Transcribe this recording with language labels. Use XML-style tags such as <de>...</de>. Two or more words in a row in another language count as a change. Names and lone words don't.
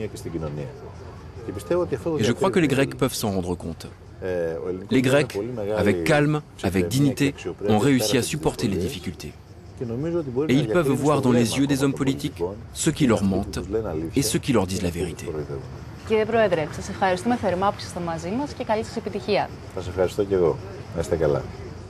<fr>Et je crois que les Grecs peuvent s'en rendre compte. Les Grecs, avec calme, avec dignité, ont réussi à supporter les difficultés. Et ils peuvent voir dans les yeux des hommes politiques ceux qui leur mentent et ceux qui leur disent la vérité.</fr> <el>Κύριε Πρόεδρε, σας ευχαριστούμε θερμά που ήσασταν μαζί μας και καλή σας επιτυχία. Σας ευχαριστώ και εγώ. Να είστε καλά.</el>